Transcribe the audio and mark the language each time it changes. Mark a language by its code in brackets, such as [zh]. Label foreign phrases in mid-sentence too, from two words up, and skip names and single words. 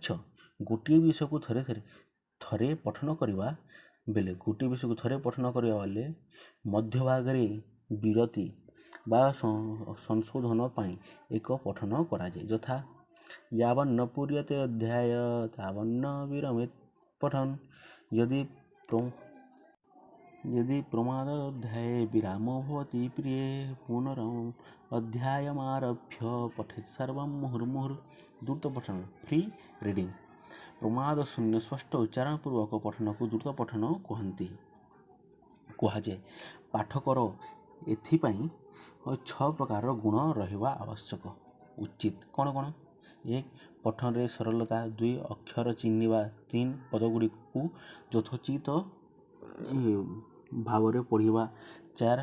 [or] ଗୋଟିଏ ବିଷୟକୁ ଥରେ ପଠନ କରିବା ବେଳେ ମଧ୍ୟଭାଗରେ ବିରତି ବା ସଂଶୋଧନ ପାଇଁ ଏକ ପଠନ କରାଯାଏ। [sa] ଯଥା ୟାବନ୍ନ ପୂର୍ୟତେ ଅଧ୍ୟାୟ ତାବନ୍ନ ବିରମେତ୍ ପଠନ। यदि प्रमादाध्याये विरामो भवति प्रिये पुनरम् अध्यायमारभ्य पठेत् सर्वं मुहुर्मुहुः। [or] ଦ୍ରୁତ ପଠନ [en] free reading [or] ପ୍ରମାଦ ଶୂନ୍ୟ ସ୍ପଷ୍ଟ ଉଚ୍ଚାରଣ ପୂର୍ବକ ପଠନ କୁ ଦ୍ରୁତ ପଠନ କୁହାଯାଏ। ପାଠକର ଏଥିପାଇଁ 6 ପ୍ରକାରର ଗୁଣ ରହିବା ଆବଶ୍ୟକ ଉଚିତ। କ'ଣ? 1. ପଠନରେ ସରଳତା 2. ଅକ୍ଷର ଚିହ୍ନିବା 3. ପଦଗୁଡ଼ିକୁ ଯଥୋଚିତ ଭାବରେ ପଢ଼ିବା 4.